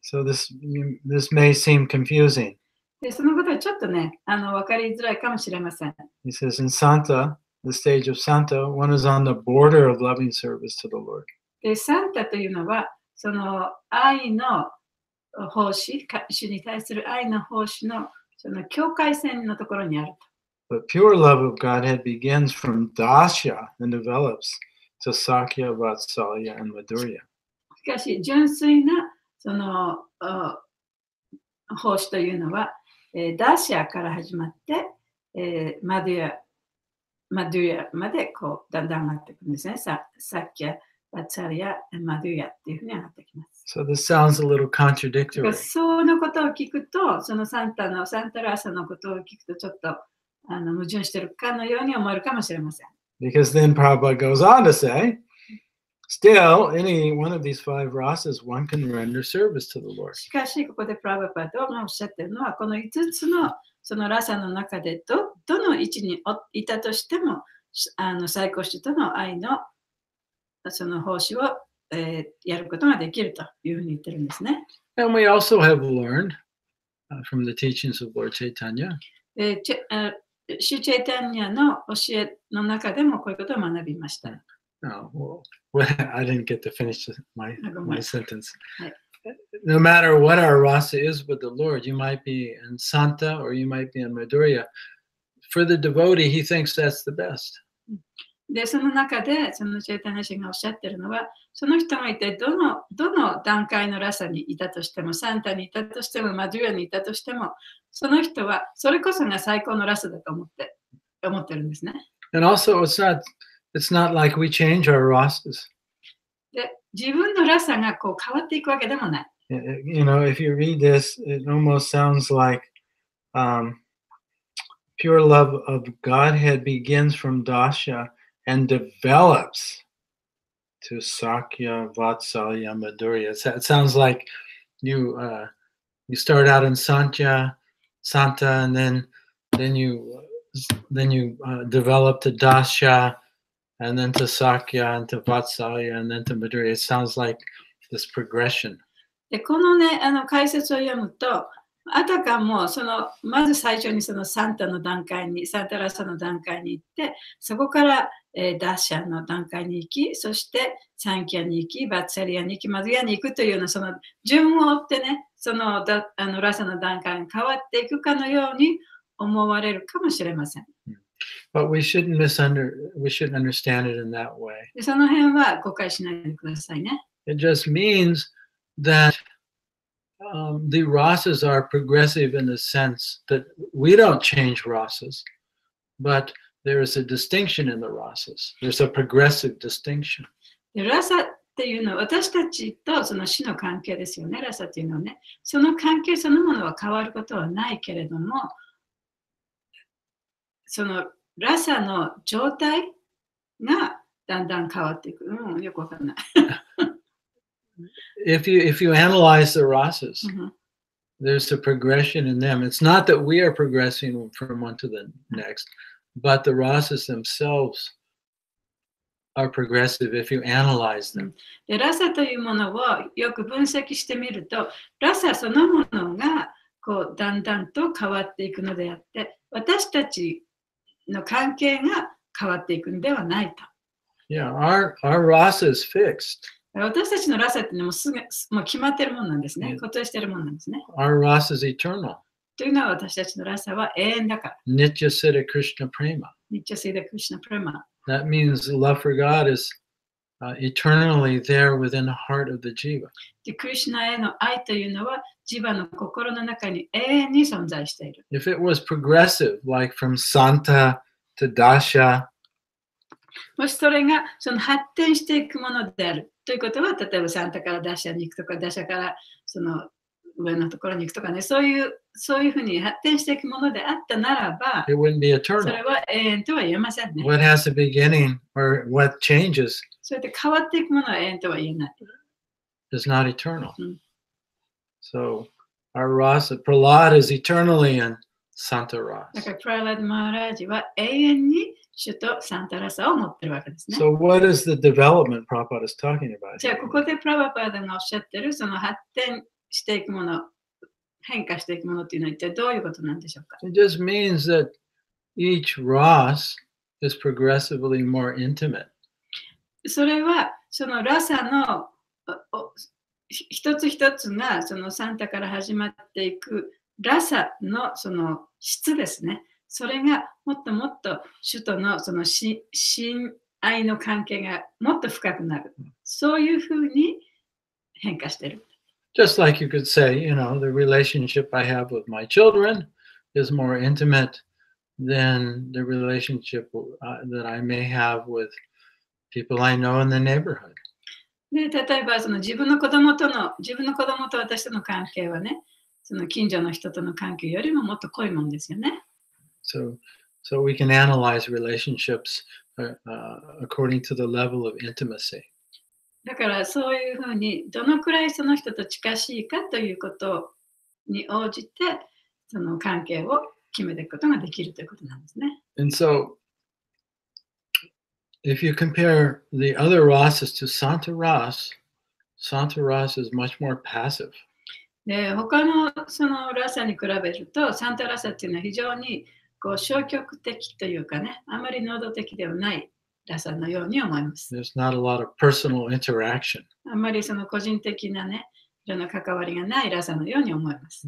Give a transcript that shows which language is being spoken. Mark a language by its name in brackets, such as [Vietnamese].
[English] So this may seem confusing. [Japanese] で、そのことはちょっとね、分かりづらいかもしれません。 [English] He says in Santa, the stage of Santa, one is on the border of loving service to the Lord. [Japanese] で、サンタというのは、その愛の奉仕、主に対する愛の奉仕のその境界線のところにあると。 [English] But pure love of Godhead begins from Dasya and develops to Sakya, Vatsalya, and Madhurya. [Japanese] しかし、純粋なその奉仕というのは、ダシャから始まって、マドゥヤまでこうだんだん上がっていくんですね。サッキャ、バツァリア、マドゥヤっていうふうに上がってきます。 [English] So this sounds a little contradictory. [Japanese] そのことを聞くと、そのサンタラーサのことを聞くと、ちょっと矛盾しているかのように思えるかもしれません。 [English] Because then Prabhupada goes on to say, still, any one of these five rasas, one can render service to the Lord. [Japanese] しかし、ここでプラブパドがおっしゃっているのは、この5つのそのラサの中でどの位置にいたとしても、最高主との愛のその奉仕を、やることができるというふうに言ってるんですね。 [English] And we also have learned from the teachings of Lord Chaitanya. [Japanese] シュチェイタニアの教えの中でもこういうことを学びました。 [English] Oh, well, I didn't get to finish my sentence. No matter what our rasa is with the Lord, you might be in Santa or you might be in Madhurya. For the devotee, he thinks that's the best. [Japanese] で、その中で、そのチェイタニア氏がおっしゃってるのは、その人がいてどの段階のラサにいたとしても、サンタにいたとしても、マドゥヤにいたとしても、その人はそれこそが最高のラサだと思ってるんですね。 [English] And also, it's not like we change our rasas. [Japanese] で、自分のラサがこう変わっていくわけでもない。 [English] You know, if you read this, it almost sounds like pure love of Godhead begins from Dasya and develops to Sakya, Vatsalya, Madhurya. It sounds like you start out in Santa, and then you then you develop to Dasya, and then to Sakya, and to Vatsalya, and then to Madhurya. It sounds like this progression. [Japanese] でこのね、解説を読むと、あたかもまず最初にサンタの段階に、サンタラサの段階に行って、そこから、ダッシャの段階に行き、そしてサンキャに行き、バッツァリアに行き、マドゥヤに行くというような順を追ってね、ラサの段階に変わっていくかのように思われるかもしれません。 [English] But we shouldn't understand it in that way. [Japanese] でその辺は誤解しないでくださいね。 [English] It just means that the rasas are progressive in the sense that we don't change rasas, but there is a distinction in the rasas. There's a progressive distinction. [Japanese] でラサっていうのは私たちと死の関係ですよね。ラサっていうのはね、その関係そのものは変わることはないけれども、ラサの状態がだんだん変わっていく。よくわかんない。 [English] If you analyze the rasas, there's a progression in them. It's not that we are progressing from one to the next, but the rasas themselves are progressive if you analyze them. [Japanese] でラサというものをよく分析してみると、ラサそのものがだんだんと変わっていくのであって、私たちの関係が変わっていくのではないと。 [English] Yeah, our rasa is fixed. [Japanese] 私たちのラサっていうのももう決まってるものなんですね。固定してるものなんですね。 [English] Our rasa is eternal. [Japanese] というのは私たちのラサは永遠だから。 [Sanskrit] Nitya Siddha Krishna Prema. Nitya Siddha Krishna Prema. [English] That means love for God is eternally there within the heart of the jiva. [Japanese] で、クリシュナへの愛というのはジバの心の中に永遠に存在している。 [English] If it was progressive, like from Santa to Dasha, [Japanese] もしそれが発展していくものであるということは、例えばサンタからダッシャに行くとか、ダッシャから上のところに行くとかね、そういうふうに発展していくものであったならば、 [English] it wouldn't be eternal. [Japanese] それは永遠とは言えませんね。 [English] What has a beginning or what changes [Japanese] そうやって変わっていくものは永遠とは言えない。 [English] is not eternal. So our rasa, Prahlad is eternally in Santa Rasa. [Japanese] だからプララダ・マハラージは永遠に主とサンタラサを持ってるわけですね。 [English] So what is the development Prabhupada is talking about? [Japanese] じゃあここでプラバパーダがおっしゃってる発展していくもの、変化していくものっていうのは一体どういうことなんでしょうか？ [English] It just means that each ras is progressively more intimate. [Japanese] それはラサの一つ一つがサンタから始まっていくラサの質ですね。それがもっともっと主との親愛の関係がもっと深くなる。そういうふうに変化している。 [English] Just like you could say, the relationship I have with my children is more intimate than the relationship that I may have with people I know in the neighborhood. [Japanese] で例えば自分の子供と私との関係はね、近所の人との関係よりももっと濃いもんですよね。 [English] So we can analyze relationships according to the level of intimacy. [Japanese] だからそういうふうにどのくらいその人と近しいかということに応じて関係を決めていくことができるということなんですね。 [English] And so if you compare the other rasas to Santa Ras is much more passive. [Japanese] で他のラサに比べるとサンタラサっていうのは非常に消極的というかね、あまり能動的ではないラサのように思います。 [English] There's not a lot of personal interaction. [Japanese] あまり個人的なね、いろんな関わりがないラサのように思います。